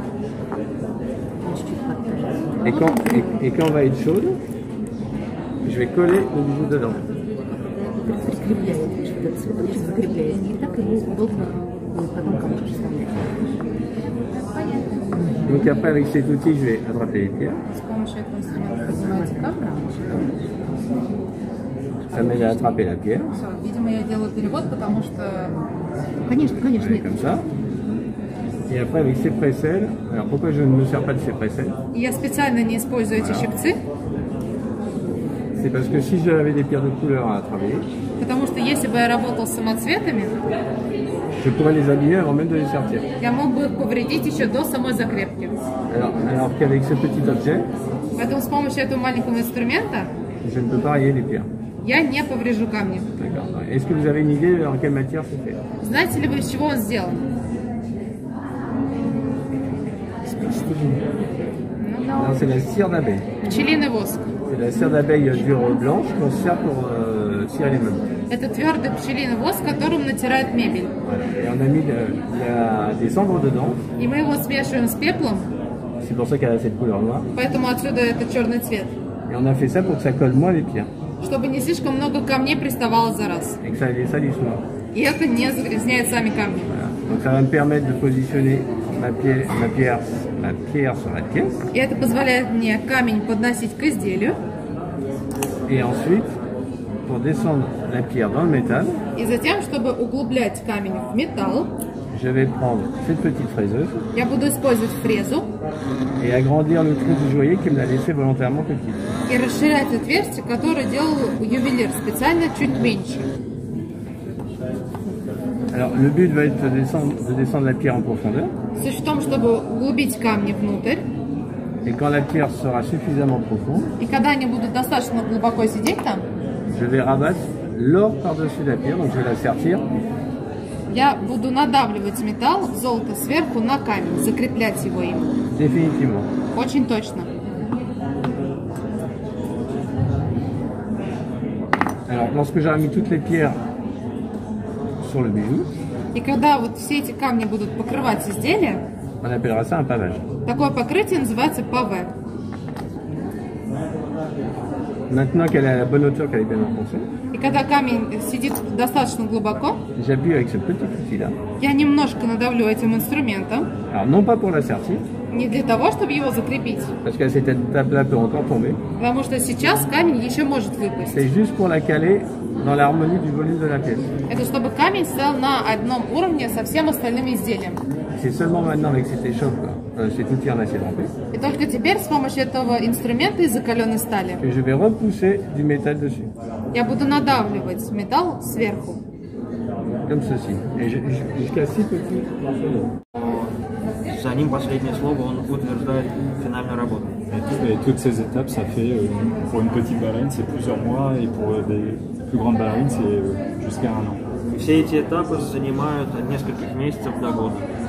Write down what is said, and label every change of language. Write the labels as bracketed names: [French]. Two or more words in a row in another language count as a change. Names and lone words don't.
[French] Et quand elle va être chaude, je vais coller le bijou dedans. Donc après avec cet outil, je vais attraper les pierres. [Russian] С помощью этого инструмента поднимаете капру. [French] Ça m'aide à attraper la pierre. [Russian] Все, видимо, я делаю перевод, потому что... Конечно, конечно. [French] Ouais, comme ça. Et après avec ces précelles, alors pourquoi je ne me sers pas de ces précelles? [Russian] Я специально не использую эти щипцы, [French] C'est parce que si j'avais des pierres de couleur à travailler, [Russian] потому что если бы я работал с самоцветами, [French] je pourrais les abîmer avant même de les sortir. [Russian] я мог бы их повредить еще до самой закрепки. [French] Alors qu'avec ce petit objet, [Russian] Поэтому с помощью этого маленького инструмента [French] je ne peux pas rayer les pierres. [Russian] я не поврежу камни. [French] D'accord. Est-ce que vous avez une idée en quelle matière c'est fait? [Russian] Знаете ли вы, из чего он сделан? [French] Non, c'est la cire d'abeille. [Russian] Pчелиный воск. [French] C'est la cire d'abeille dure blanche qu'on sert pour cirer les meubles. [Russian] Это твердый пчелиный воск, которым натирают мебель. [French] Voilà. Et on a mis il y a des cendres dedans. [Russian] И мы его смешиваем с пеплом. [French] C'est pour ça qu'elle a cette couleur noire. [Russian] Поэтому отсюда это черный цвет. [French] Et on a fait ça pour que ça colle moins les pierres. [Russian] Чтобы не слишком много камней приставало за раз. [French] Et que ça les salisse moins. [Russian] И это не загрязняет сами камни. [French] Voilà. Donc ça va me permettre de positionner ma pierre sur la pièce. [Russian] И это позволяет мне камень подносить к изделию. [French] Et ensuite, pour descendre la pierre dans le métal, [Russian] И затем, чтобы углублять камень в металл, [French] je vais prendre cette petite fraiseuse [Russian] я буду использовать фрезу [French] et agrandir le trou du joaillier qui me l'a laissé volontairement petit. [Russian] и расширять отверстие, которое делал ювелир специально чуть меньше. [French] Alors le but va être de descendre la pierre en profondeur. [Russian] Суть в том, чтобы углубить камни внутрь, [French] Et quand la pierre sera suffisamment profonde, [Russian] и когда они будут достаточно глубоко сидеть там, [French] je vais rabattre l'or par-dessus la pierre, donc je vais la sertir. [Russian] я буду надавливать металл, золото сверху на камень, закреплять его им. [French] Définitivement. [Russian] Очень точно. [French] Alors lorsque j'aurai mis toutes les pierres sur le bijou, [Russian] И когда вот все эти камни будут покрывать изделие, [French] on appellera ça un pavage. [Russian] такое покрытие называется паве. [French] Maintenant qu'elle est à la bonne hauteur, qu'elle est bien enfoncée, [Russian] И когда камень сидит достаточно глубоко, [French] j'appuie avec ce petit outil-là. [Russian] я немножко надавлю этим инструментом, [French] Alors non pas pour la sertir, [Russian] не для того, чтобы его закрепить, [French] parce qu'à cette étape-là peut encore tomber, [Russian] потому что сейчас камень еще может выпасть. [French] c'est juste pour la caler dans l'harmonie du volume de la pièce. [Russian] Это чтобы камень стоял на одном уровне со всем остальным изделием. [French] C'est seulement maintenant avec cette échoppe, cet outil en acier trempé, [Russian] И только теперь с помощью этого инструмента из закаленной стали [French] que je vais repousser du métal dessus, [Russian] я буду надавливать металл сверху. [French] comme ceci, et jusqu'à 6 petits morceaux d'or. [Russian] За ним последнее слово, он утверждает финальную работу. [French] Et toutes ces étapes, ça fait, pour une petite ballerine, c'est plusieurs mois, et pour des plus grandes ballerines, c'est jusqu'à 1 an. [Russian] Все эти этапы занимают от нескольких месяцев до года.